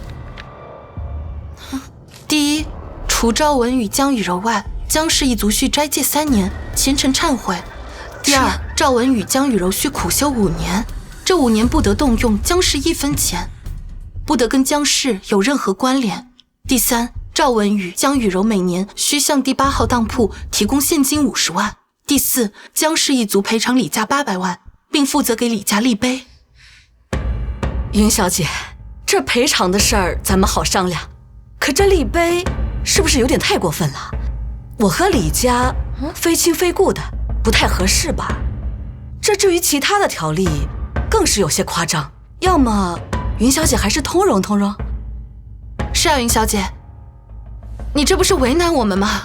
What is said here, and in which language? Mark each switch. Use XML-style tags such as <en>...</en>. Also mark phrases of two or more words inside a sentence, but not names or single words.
<zh>第一，除赵文宇、江雨柔外，江氏一族需斋戒3年，虔诚忏悔。第二，赵文宇、江雨柔需苦修5年，这5年不得动用江氏1分錢，不得跟江氏有任何關聯。第三，趙文宇、江雨柔每年需向第8號當鋪提供現金50萬。第四，江氏一族賠償李家800萬，並負責給李家立碑。云小姐，這賠償的事兒咱們好商量，可這立碑是不是有點太過分了？我和李家非親非故的，不太合適吧？這至於其他的條例，更是有些誇張。要麼云小姐還是通融通融。是啊，云小姐，你這不是為難我們嗎？</zh>